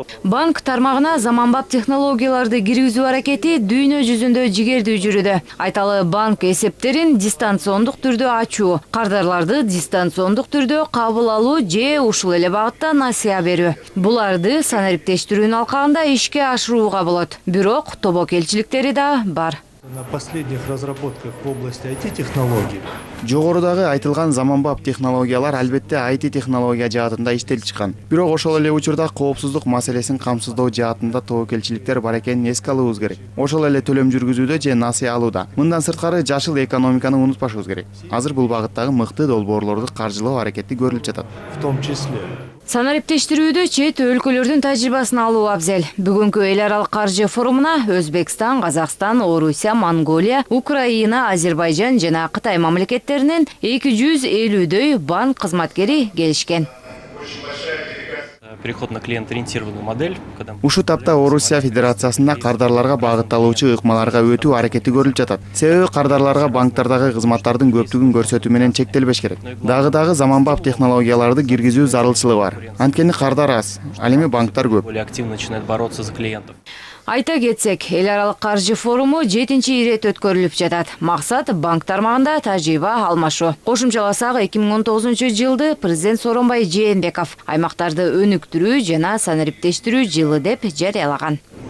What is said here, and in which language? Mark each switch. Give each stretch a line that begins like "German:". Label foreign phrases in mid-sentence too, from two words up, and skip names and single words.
Kyrgyz: Банк тармагына заманбап технологияларды киргизүү аракети дүйнө жүзүндө жигердүү жүрүүдө. Айталы, банк эсептерин дистанциондук түрдө ачуу, кардарларды дистанциондук түрдө кабыл алуу же ушул эле багытта насыя берүү. Буларды санариптештирүүнүн алкагында ишке ашырууга болот. Бирок тобокелчиликтери да бар.
Russian: На последних разработках в области IT-технологий.
Kyrgyz: Жогорудагы айтылган заманбап технологиялар албетте IT технология жаатында иштелип чыккан. Бирок ошол эле учурда коопсуздук маселесин камсыздоо жаатында тобокелчиликтер бар экенин эске алуубуз керек. Ошол эле төлөм жүргүзүүдө же насыя алууда. Мындан сырткары жашыл экономиканы унутпашыбыз керек. Азыр бул багыттагы мыкты долбоорлорду каржылоо аракети көрүлүп жатат.
Russian: В том числе.
Kyrgyz: Санариптештирүүдө чет өлкөлөрдүн тажрыйбасын алуу абзел. Бүгүнкү эл аралык каржы форумуна Өзбекстан, Казакстан, Орусия, Монголия, Украина, Азербайжан жана Кытай мамлекеттеринин 250дөй банк кызматкери келишкен.
Russian: Переход на клиент-ориентированную модель.
Kyrgyz: Ушу тапта Орусия Федерациясында кардарларга багытталуучу ыкмаларга өтүү аракети көрүлүп жатат. Себеби кардарларга банктардагы кызматтардын көптүгүн көрсөтүү менен чектелбеш керек. Дагы заманбап технологияларды киргизүү зарылчылыгы бар. Анткени кардар аз, ал эми банктар көп.
Russian: Более активно начинает бороться за клиентов.
Kyrgyz: Айта кетсек, эл аралык каржы форуму 7-чи ирет өткөрүлүп жатат. Максат банк тармагында тажрыйба алмашуу. Кошумчаласак, 2019-жылды президент Сооронбай Жээнбеков аймактарды өнүктүрүү жана санариптештирүү жылы деп жарыялаган.